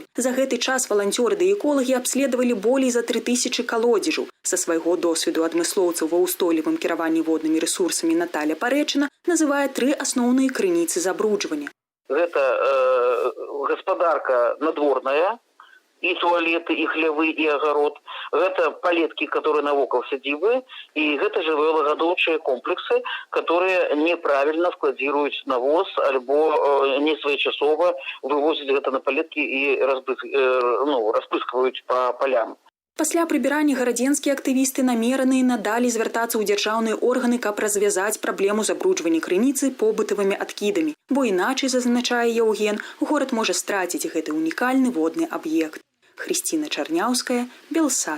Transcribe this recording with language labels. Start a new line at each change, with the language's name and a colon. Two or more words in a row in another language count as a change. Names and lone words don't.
Belarusian: За гэты час валанцёры ды эколагі абследавалі болей за 3000 калодзежаў. Са свайго досведу адмыслоўцаў ва ўстойлівым кіраванні воднымі рэсурсамі Наталя Парэчына называе 3 асноўныя крыніцы забруджвання. Гэта гаспадарка надворная,
Russian: и туалеты, и хлявы, и огород. Это палетки, которые
Belarusian: навокал сядзібы,
Russian: и это жывёлагадоўчыя комплексы, которые неправильно складируют навоз, альбо не своечасова вывозят это на палетки и распыскивают по полям.
Belarusian: Пасля прыбірання гарадзенскія актывісты намераны надалі звяртацца ў дзяржаўныя органы, каб развязаць праблему забруджвання крыніцы побытавымі адкідамі. Бо іначай, зазначае Яўген, горад можа страціць гэты унікальны водны аб'ект. Хрысціна Чарняўская, Белсад.